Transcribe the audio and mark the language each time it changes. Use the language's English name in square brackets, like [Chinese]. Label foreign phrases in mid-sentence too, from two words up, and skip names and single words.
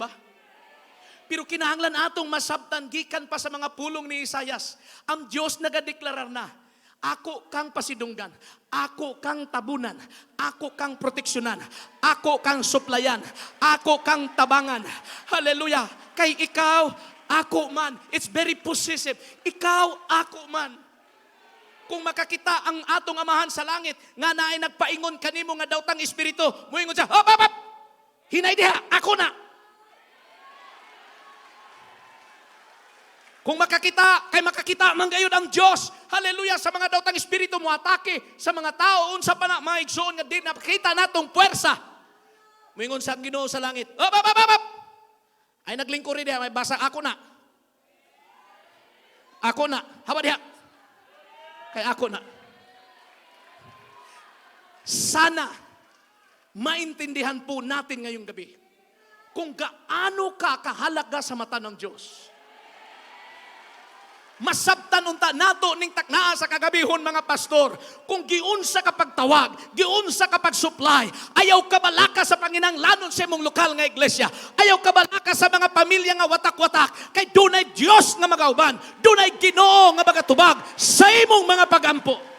[Cebuano] Pero kinahanglan atong masabtan gikan pa sa mga pulong ni Isayas. Ang Dios nagadeklarar na, ako kang pasidunggan, ako kang tabunan, ako kang proteksyonan, ako kang suplayan, ako kang tabangan. Hallelujah. Kay ikaw, ako man. [English] It's very possessive. [Cebuano] Ikaw, ako man. Kung makakita ang atong amahan sa langit, nga naay nagpaingon kanimo nga daw tang espiritu, muingon siya, hop, hop, hop! Hinay diha, ako na! Kung makakita, kay makakita man gayud ang Dios. Hallelujah, sa mga daotang espiritu mo atake sa mga tao unsa pa na maigsoon nga di napakita natong puwersa. Moingon sa Ginoo sa langit. Hop, hop, hop, hop! Ay naglingkod diha, may basa ako na. Ako na. Hawa diha. Kay ako na. [Filipino] Sana maintindihan po natin ngayong gabi kung gaano ka kahalaga sa mata ng Diyos. [Cebuano] Masabtan unta nato ning taknaa sa kagabihon mga pastor. Kung giunsa ka pagtawag, giunsa ka pagsupply, ayaw ka balaka sa panginahanglanon sa imong lokal nga iglesia. Ayaw ka balaka sa mga pamilya nga watak-watak. Kay dunay Dios nga magauban, dunay Ginoo nga magatubag sa imong mga pagampo.